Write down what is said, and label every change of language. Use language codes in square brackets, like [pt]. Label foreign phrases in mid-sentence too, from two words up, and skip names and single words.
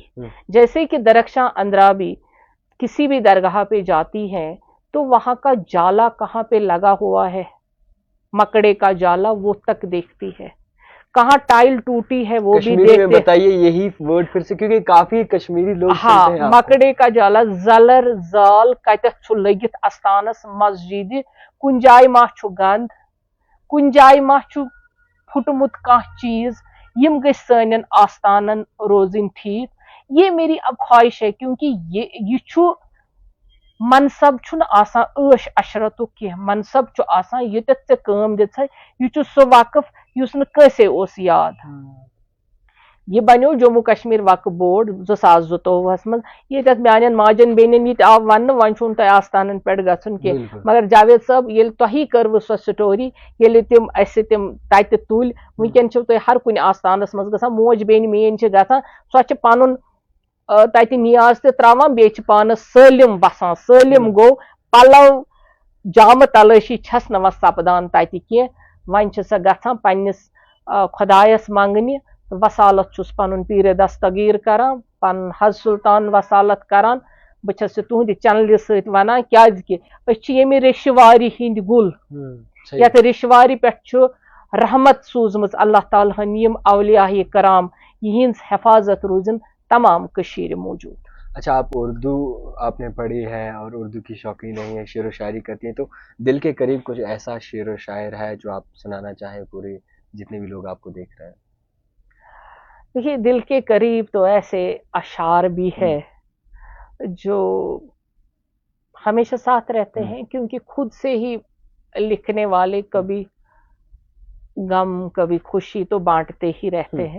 [hi] जैसे कि दरख्शां अंद्राबी किसी भी दरगाह पे जाती हैं तो वहां का जाला कहाँ पे लगा हुआ है, मकड़े का जाला, वो तक देखती है। कहाँ टाइल टूटी है वो भी देखते हैं। बताइए यही वर्ड फिर से, क्योंकि काफी कश्मीरी लोग हाँ, मकड़े का जाला, [ks] जलर जाल कतथ छु लगित अस्तानस मस्जिद, कुन जाय मा छु गंध, कुन जाय मा छु फुटमुत कांह चीज, यम गई सनन आस्तानन रोजिन ठीक। [hi] ये मेरी अब ख्वाहिश है, क्योंकि [ks] ये छु मनसब छुन आसान ऐश अशरतु की, मनसब छु आसान ये ते काम दित्छ, ये छु सो वक्फ युस न कैसे ओस याद। ये बनो जम्मू कश्मीर वक्फ बोर्ड 2022 मज, ये मान माजन बेन ये आव वन वन छुन तय आस्थानन पे गन की, मगर जावेद साहब ये तुही करव सो स्टोरी, ये तिम तिम तत तुल, वनकन तुम हर कुन आस्थानस मज गसान, मोज बेन मेन गसान, सो पन तत नियाज त्रावान, बे पानस सलिम बसान, सलिम गो पलव जाम तलाशी छस न सपदान तत कह, वन सो गसान पन्निस खुदायस मंगने, वसालत छुस पन पीर दस्तगीर करान, पन हज सुल्तान वसालत करान। बस तुहद चैनल सत वनान क्या ये रिशवारी हिंद गुल, यथ रिशवारी पे रहमत सूजम अल्लाह ताला यम अवलिया कराम, यिहंज हिफाजत रूजन तमाम कशीर मौजूद। [hi] अच्छा, आप उर्दू आपने पढ़ी है और उर्दू की शौकीन है, शेर व शायरी करती हैं, तो दिल के करीब कुछ ऐसा शेर व शायर है जो आप सुनाना चाहें पूरे जितने भी लोग आपको देख रहे हैं? देखिए, दिल के करीब तो ऐसे अशार भी है जो हमेशा साथ रहते हैं, क्योंकि खुद से ही लिखने वाले कभी गम कभी खुशी तो बांटते ही रहते हैं।